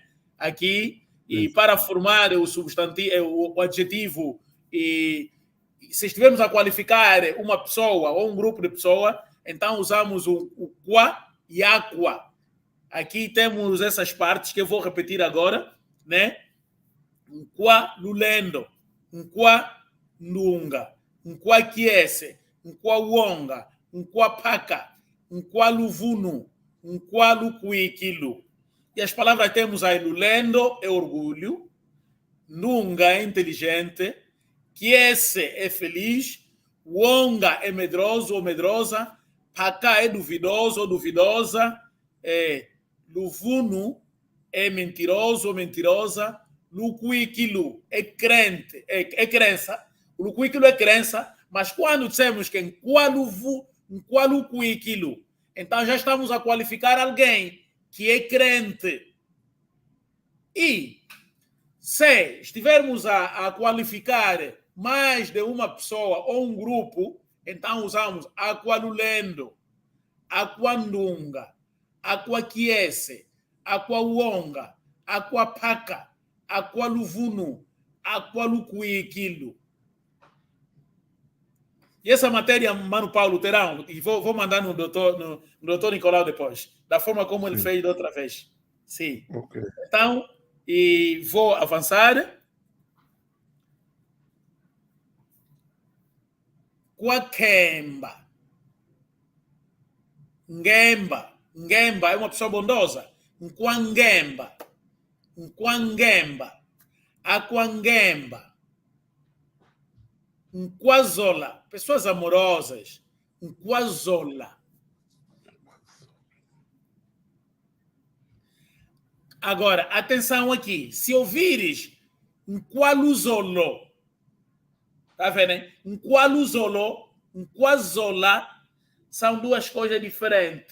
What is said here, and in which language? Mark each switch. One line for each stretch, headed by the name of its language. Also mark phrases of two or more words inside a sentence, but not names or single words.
Portuguese: Aqui e para formar o substantivo, o adjetivo e se estivermos a qualificar uma pessoa ou um grupo de pessoas, então usamos o qua e aqua. Aqui temos essas partes que eu vou repetir agora, né?
Kongo: Um qua lulendo, um qua nunga, um qua quiese, um qua wonga, um qua paka, um qua luvunu, um qua luquiquilu.
Portuguese: E as palavras temos aí lulendo é orgulho, nunga é inteligente, quiese é feliz, wonga é medroso ou medrosa, paka é duvidoso ou duvidosa, luvunu é mentiroso ou mentirosa, luquiquilu é crente, é crença. O luquiquilu é crença, mas quando dissemos que em qual luquiquilu, então já estamos a qualificar alguém que é crente. E se estivermos a qualificar mais de uma pessoa ou um grupo, então usamos
Kongo: aqualulendo, aquandunga, aquaquiese, aquawonga, aquapaka, aqualuvunu, aqualuquiquilu.
Portuguese: E essa matéria, Mano Paulo, terão, e vou mandar no doutor Nicolau depois, da forma como ele fez da outra vez. Sim. Ok. Então, e vou avançar.
Kongo: Quakemba. Ngemba.
Portuguese: Ngemba é uma pessoa bondosa.
Kongo: Nquangemba. Nquangemba. Aquangemba. Nquazola.
Portuguese: Pessoas amorosas. Nquazola. Agora, atenção aqui. Se ouvires Nqualuzolo, tá vendo, hein? Nqualuzolo, Nquazola, são duas coisas diferentes.